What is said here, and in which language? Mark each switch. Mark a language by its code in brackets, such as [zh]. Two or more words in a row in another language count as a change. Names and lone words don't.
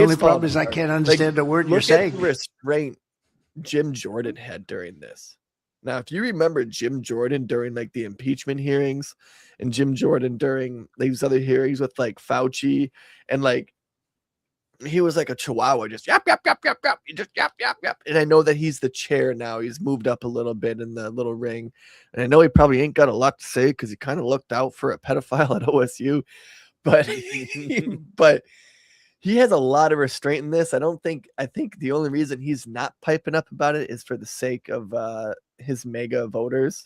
[en] the only problem is I can't understand the word you're saying. Look at the restraint Jim Jordan had during this. Now, if you remember Jim Jordan during like the impeachment hearings and Jim Jordan during these other hearings with like Fauci and like, he was like a chihuahua, just yap, yap, yap, yap, yap, just yap, yap, yap. And I know that he's the chair now. He's moved up a little bit in the little ring. And I know he probably ain't got a lot to say because he kind of looked out for a pedophile at OSU. But but he has a lot of restraint in this. I think the only reason he's not piping up about it is for the sake of his mega voters.